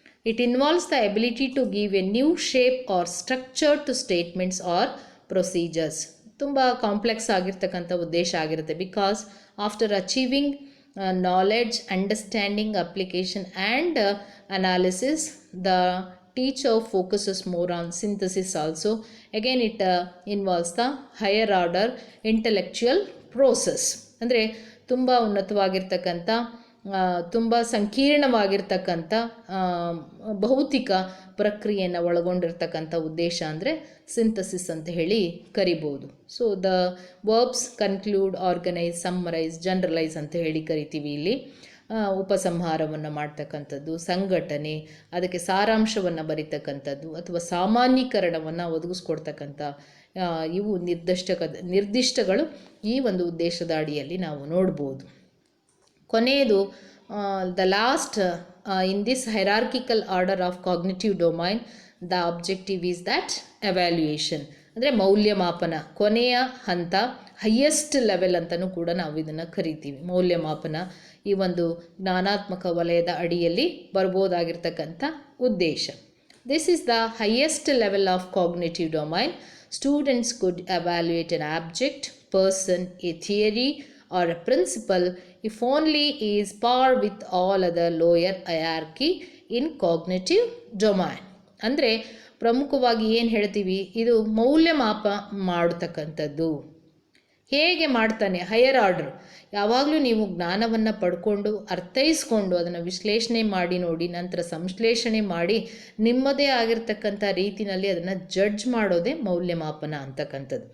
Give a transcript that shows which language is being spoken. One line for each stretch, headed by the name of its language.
English: It involves the ability to give a new shape or structure to statements or procedures.
Kannada: ತುಂಬ complex ಆಗಿರ್ತಕ್ಕಂಥ ಉದ್ದೇಶ ಆಗಿರುತ್ತೆ.
English: Because after achieving knowledge, understanding, application and analysis, the teacher focuses more on synthesis also. Again it involves the higher order intellectual process.
Kannada: ಅಂದರೆ ತುಂಬ ಉನ್ನತವಾಗಿರ್ತಕ್ಕಂಥ, ತುಂಬ ಸಂಕೀರ್ಣವಾಗಿರ್ತಕ್ಕಂಥ ಭೌತಿಕ ಪ್ರಕ್ರಿಯೆಯನ್ನು ಒಳಗೊಂಡಿರ್ತಕ್ಕಂಥ ಉದ್ದೇಶ ಅಂದರೆ ಸಿಂಥಸಿಸ್ ಅಂತ ಹೇಳಿ ಕರಿಬೋದು.
English: so the verbs conclude, organise, summarise, generalise
Kannada: ಅಂತ ಹೇಳಿ ಕರಿತೀವಿ. ಇಲ್ಲಿ ಉಪಸಂಹಾರವನ್ನು ಮಾಡ್ತಕ್ಕಂಥದ್ದು, ಸಂಘಟನೆ, ಅದಕ್ಕೆ ಸಾರಾಂಶವನ್ನು ಬರೀತಕ್ಕಂಥದ್ದು ಅಥವಾ ಸಾಮಾನ್ಯೀಕರಣವನ್ನು ಒದಗಿಸ್ಕೊಡ್ತಕ್ಕಂಥ ಇವು ನಿರ್ದಿಷ್ಟಗಳು ಈ ಒಂದು ಉದ್ದೇಶದ ಅಡಿಯಲ್ಲಿ ನಾವು ನೋಡ್ಬೋದು.
English: ಕೊನೆಯದು the last in this hierarchical order of cognitive domain, the objective is that evaluation,
Kannada: ಅಂದರೆ ಮೌಲ್ಯಮಾಪನ. ಕೊನೆಯ ಹಂತ, ಹೈಯೆಸ್ಟ್ ಲೆವೆಲ್ ಅಂತಲೂ ಕೂಡ ನಾವು ಇದನ್ನು ಕರಿತೀವಿ. ಮೌಲ್ಯಮಾಪನ ಈ ಒಂದು ಜ್ಞಾನಾತ್ಮಕ ವಲಯದ ಅಡಿಯಲ್ಲಿ ಬರ್ಬೋದಾಗಿರ್ತಕ್ಕಂಥ ಉದ್ದೇಶ.
English: This is the highest level of cognitive domain. Students could evaluate an object, person, a theory or a principle if only is par with all other lower hierarchy in cognitive domain.
Kannada: ಅಂದರೆ ಪ್ರಮುಖವಾಗಿ ಏನು ಹೇಳ್ತೀವಿ, ಇದು ಮೌಲ್ಯಮಾಪ ಮಾಡತಕ್ಕಂಥದ್ದು. ಹೇಗೆ ಮಾಡ್ತಾನೆ? Higher order. ಯಾವಾಗಲೂ ನೀವು ಜ್ಞಾನವನ್ನು ಪಡ್ಕೊಂಡು ಅರ್ಥೈಸ್ಕೊಂಡು ಅದನ್ನು ವಿಶ್ಲೇಷಣೆ ಮಾಡಿ ನೋಡಿ, ನಂತರ ಸಂಶ್ಲೇಷಣೆ ಮಾಡಿ ನಿಮ್ಮದೇ ಆಗಿರ್ತಕ್ಕಂಥ ರೀತಿಯಲ್ಲಿ ಅದನ್ನು ಜಡ್ಜ್ ಮಾಡೋದೇ ಮೌಲ್ಯಮಾಪನ ಅಂತಕ್ಕಂಥದ್ದು.